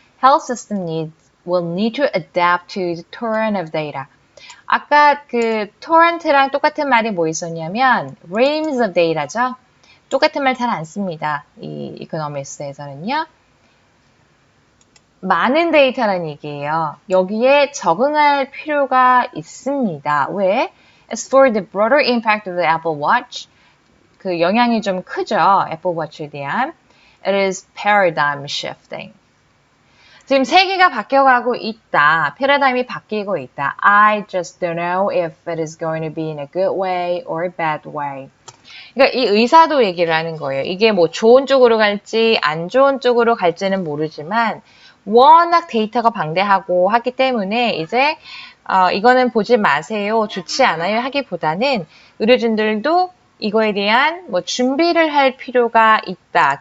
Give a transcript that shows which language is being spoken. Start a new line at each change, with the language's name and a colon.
English: Health system will need to adapt to the torrent of data.
Korean: 아까 torrent랑 똑같은 말이 뭐 있었냐면
English: reams of data
Korean: 죠. 똑같은 말 잘 안 씁니다. 이 이코노미스에서는요. 많은 데이터라는 얘기예요. 여기에 적응할 필요가 있습니다. 왜?
English: As for the broader impact of the Apple Watch,
Korean: 영향이 좀 크죠. 애플 워치에 대한.
English: It is paradigm shifting.
Korean: 지금 세계가 바뀌어가고 있다. 패러다임이 바뀌고 있다.
English: I just don't know if it is going to be in a good way or a bad way.
Korean: 그러니까 이 의사도 얘기를 하는 거예요. 이게 뭐 좋은 쪽으로 갈지 안 좋은 쪽으로 갈지는 모르지만 워낙 데이터가 방대하고 하기 때문에 이제 이거는 보지 마세요. 좋지 않아요. 하기보다는 의료진들도 이거에 대한 뭐 준비를 할 필요가 있다.